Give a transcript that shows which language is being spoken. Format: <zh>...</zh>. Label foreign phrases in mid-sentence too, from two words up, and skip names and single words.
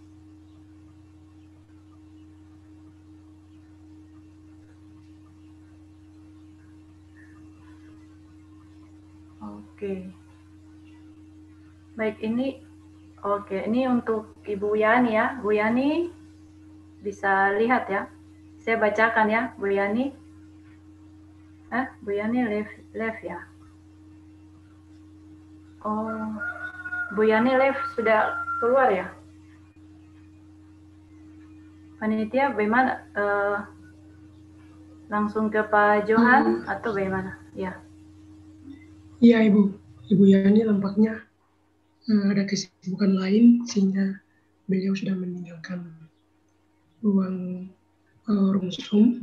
<id>Oke. Baik, ini untuk Ibu Yani ya. Bu Yani bisa lihat ya. Saya bacakan ya, Bu Yani. Bu Yani live ya. Oh, Bu Yani live sudah keluar ya? Panitia bagaimana? Langsung ke Pak Johan atau bagaimana? Ya. Iya, Ibu Yani nampaknya ada kesibukan lain sehingga beliau sudah meninggalkan ruang Zoom.</id>